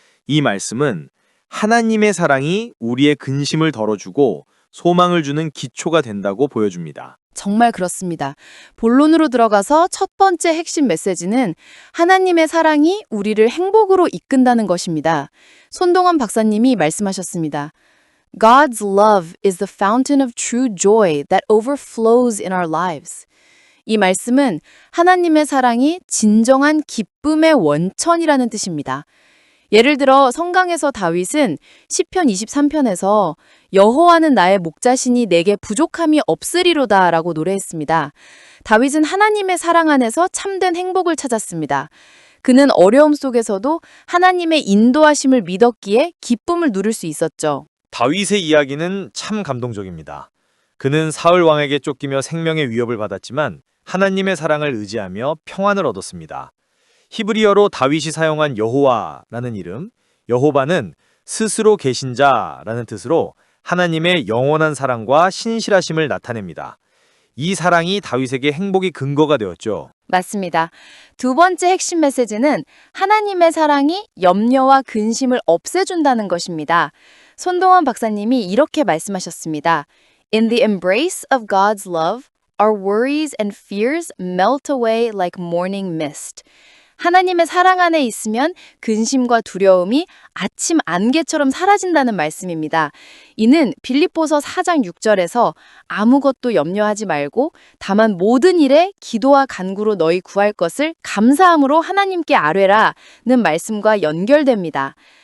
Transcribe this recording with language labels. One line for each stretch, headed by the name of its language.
Korean: 이 말씀은 하나님의 사랑이 우리의 근심을 덜어주고 소망을 주는 기초가 된다고 보여줍니다. 정말 그렇습니다. 본론으로 들어가서 첫 번째 핵심 메시지는 하나님의 사랑이 우리를 행복으로 이끈다는 것입니다. 손동환 박사님이 말씀하셨습니다.
English: God's love is the fountain of true joy that overflows in our lives.
Korean: 이 말씀은 하나님의 사랑이 진정한 기쁨의 원천이라는 뜻입니다. 예를 들어 성강에서 다윗은 시편 23편에서 여호와는 나의 목자시니 내게 부족함이 없으리로다 라고 노래했습니다. 다윗은 하나님의 사랑 안에서 참된 행복을 찾았습니다. 그는 어려움 속에서도 하나님의 인도하심을 믿었기에 기쁨을 누릴 수 있었죠. 다윗의 이야기는 참 감동적입니다. 그는 사울 왕에게 쫓기며 생명의 위협을 받았지만 하나님의 사랑을 의지하며 평안을 얻었습니다. 히브리어로 다윗이 사용한 여호와라는 이름, 여호바는 스스로 계신 자라는 뜻으로 하나님의 영원한 사랑과 신실하심을 나타냅니다. 이 사랑이 다윗에게 행복의 근거가 되었죠. 맞습니다. 두 번째 핵심 메시지는 하나님의 사랑이 염려와 근심을 없애준다는 것입니다. 손동환 박사님이 이렇게 말씀하셨습니다.
English: In the embrace of God's love, our worries and fears melt away like morning mist.
Korean: 하나님의 사랑 안에 있으면 근심과 두려움이 아침 안개처럼 사라진다는 말씀입니다. 이는 빌립보서 4장 6절에서 아무것도 염려하지 말고 다만 모든 일에 기도와 간구로 너희 구할 것을 감사함으로 하나님께 아뢰라는 말씀과 연결됩니다.